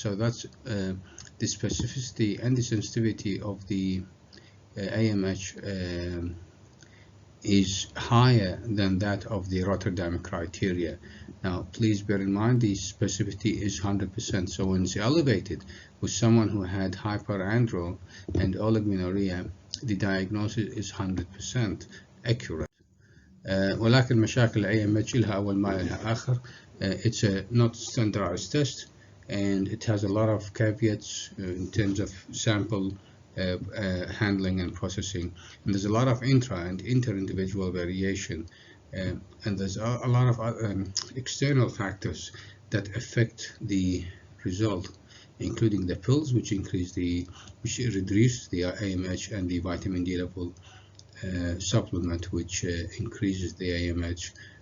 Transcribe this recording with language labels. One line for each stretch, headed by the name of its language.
English: So that's the specificity and the sensitivity of the AMH is higher than that of the Rotterdam criteria. Now, please bear in mind the specificity is 100%. So when it's elevated with someone who had hyperandral and oligomenorrhea, the diagnosis is 100% accurate.
Arabic: ولكن مشاكل AMH لها أول ما لها آخر.
English: It's a not standardized test, and it has a lot of caveats in terms of sample handling and processing, and there's a lot of intra and inter-individual variation, and there's a lot of external factors that affect the result, including the pills, which reduce the AMH, and the vitamin D level supplement, which increases the AMH.